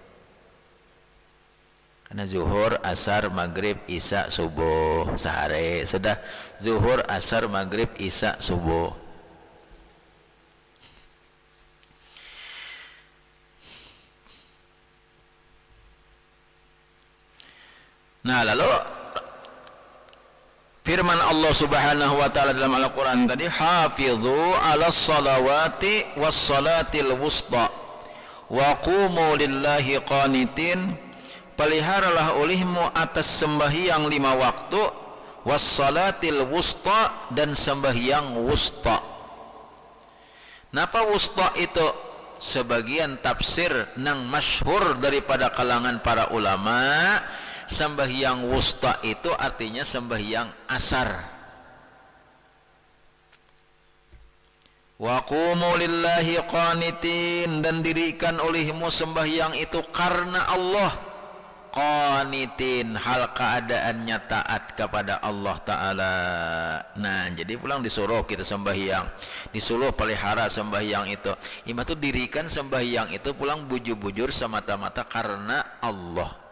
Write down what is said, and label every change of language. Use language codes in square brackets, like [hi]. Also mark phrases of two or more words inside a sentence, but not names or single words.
[id] Karena zuhur, asar, maghrib, isya, subuh sehari sudah zuhur, asar, maghrib, isya, subuh. Nah lalu firman Allah [ar] سبحانه وتعالى [id] dalam Al-Qur'an tadi, [ar] حافظوا على الصلوات والصلاة الوسطى وقوموا لله قانتين, [id] peliharalah olehmu atas sembahyang 5 waktu, [ar] والصلاة الوسطى, [id] dan sembahyang wusta. [bjn] Napa wusta itu? [id] Sebagian tafsir nang masyhur daripada kalangan para ulama, sembahyang wusta itu artinya sembahyang asar. [ar] وقوموا لله قانتين, [id] dan dirikan olehmu sembahyang itu karena Allah, qanitin, hal keadaannya taat kepada Allah Ta'ala. Nah, jadi pulang disuruh kita sembahyang, disuruh pelihara sembahyang itu. Imam itu dirikan sembahyang itu pulang bujur-bujur semata-mata karena Allah.